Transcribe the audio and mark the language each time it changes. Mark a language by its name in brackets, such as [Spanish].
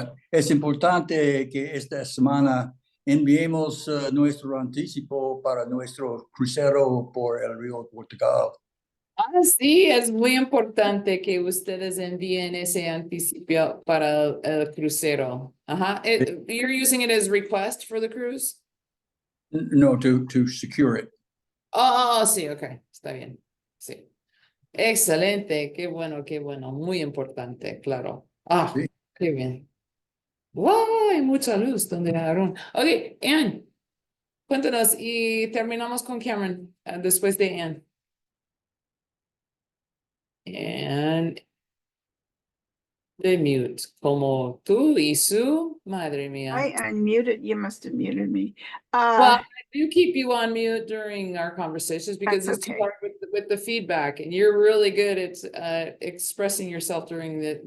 [Spanish] Es importante que esta semana enviemos nuestro anticipo para nuestro crucero por el río Portugal. Sí, es muy importante que ustedes envíen ese anticipo para el crucero. [English] Ajá, you're using it as request for the cruise? No, to secure it. [Spanish] Oh, sí, ok, está bien, sí. Excelente, qué bueno, muy importante, claro. Ah, Sí. qué bien. ¡Wow! Hay mucha luz donde Aaron. Ok, Ann, cuéntanos y terminamos con Cameron después de Ann. Ann de mute, como tú y su madre mía. [English] I unmuted, you must have muted me. Well, I do keep you on mute during our conversations because That's it's okay. hard with the feedback, and you're really good at expressing yourself during.